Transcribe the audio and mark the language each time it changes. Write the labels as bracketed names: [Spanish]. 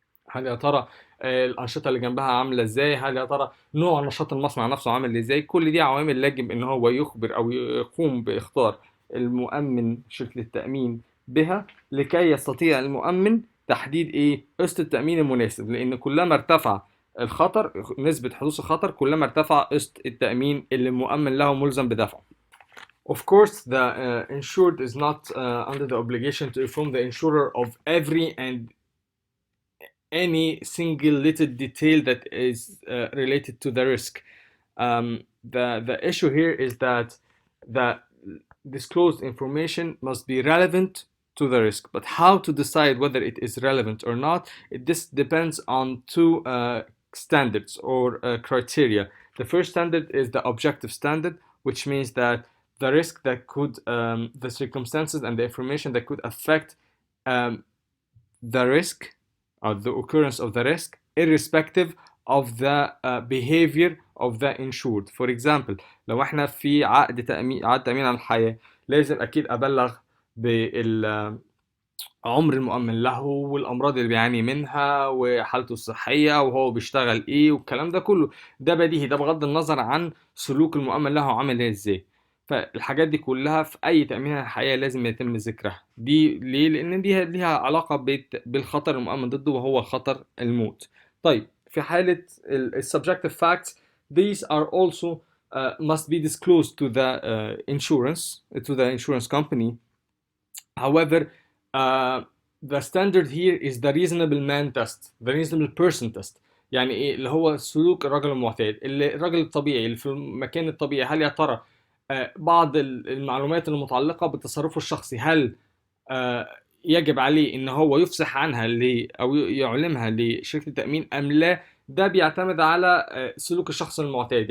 [Arabic] هل يا ترى الأنشطة اللي جنبها عاملة ازاي؟ هل يا ترى نوع نشاط المصنع نفسه عامل ازاي؟ كل دي عوامل يجب ان هو يخبر او يقوم باختار المؤمن شركة التأمين بها، لكي يستطيع المؤمن تحديد قسط التأمين المناسب، لأن كلما ارتفع الخطر، نسبة حدوث الخطر، كلما ارتفع قسط التأمين اللي المؤمن له ملزم بدفعه. [English] Of course, the insured is not under the obligation to inform the insurer of every and any single little detail that is related to the risk. The issue here is that the disclosed information must be relevant to the risk. But how to decide whether it is relevant or not, this depends on two standards or criteria. The first standard is the objective standard, which means that the risk that could, the circumstances and the information that could affect um, the risk or the occurrence of the risk, irrespective of the behavior of the insured. For example, [Arabic] لو احنا في عقد تأمين عن الحياة، لازم أكيد أبلغ بالعمر المؤمن له والأمراض اللي بيعاني منها وحالته الصحية وهو بيشتغل إيه والكلام ده كله. ده بديهي، ده بغض النظر عن سلوك المؤمن له عامل إزاي. فالحاجات دي كلها في أي تأمين عن الحياة لازم يتم ذكرها. دي ليه؟ لأن دي ليها علاقة بالخطر المؤمن ضده وهو خطر الموت. طيب في حالة [English] subjective facts, these are also must be disclosed to the insurance company. However, the standard here is the reasonable man test, the reasonable person test. [Arabic] يعني ايه؟ اللي هو سلوك الرجل المعتاد، الرجل الطبيعي اللي في المكان الطبيعي. هل يا ترى بعض المعلومات المتعلقة بتصرفه الشخصي هل يجب عليه ان هو يفصح عنها او يعلمها لشركة التأمين ام لا؟ ده بيعتمد على سلوك الشخص المعتاد.